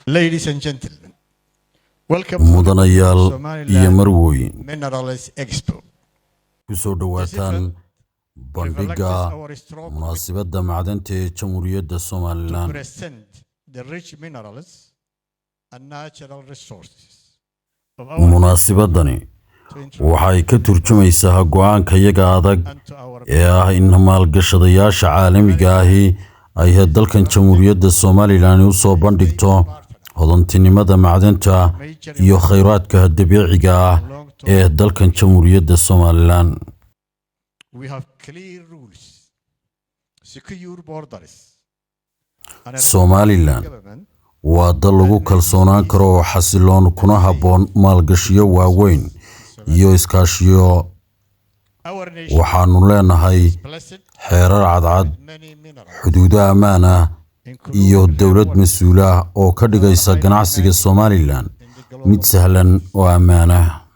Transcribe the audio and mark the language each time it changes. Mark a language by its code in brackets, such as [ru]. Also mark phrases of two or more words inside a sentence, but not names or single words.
[en] Ladies and gentlemen, welcome [so] mudanayaal iyo marwooyin Minerals Expo. ku soo dhawaataan bandhigga munaasabadda macdanta ee Jamhuuriyadda Soomaaliland [en] To present the rich minerals and natural resources of our [so] munaasabadani waxay ka turjumaysaa go'aanka iyaga adag ee ah in maalgashadayaasha caalamiga ahi ay dalkan Jamhuuriyadda Soomaaliland u soo bandhigto hodantinimada macdanta iyo kheyraadka dabiiciga ah ee dalkan Jamhuuriyadda Soomaaliland. [en] We have clear rules, secure borders, and [so] Somaliland waa dal lagu kalsoonaan karo oo xasiloon kuna habboon maalgashiyo waaweyn iyo iskaashiyo. waxaanu leenahay xeerar cadcad, xuduudo ammaan ah iyo dawlad mas'uul ah oo ka dhigaysa ganacsiga Somaliland mid sahlan oo ammaan ah.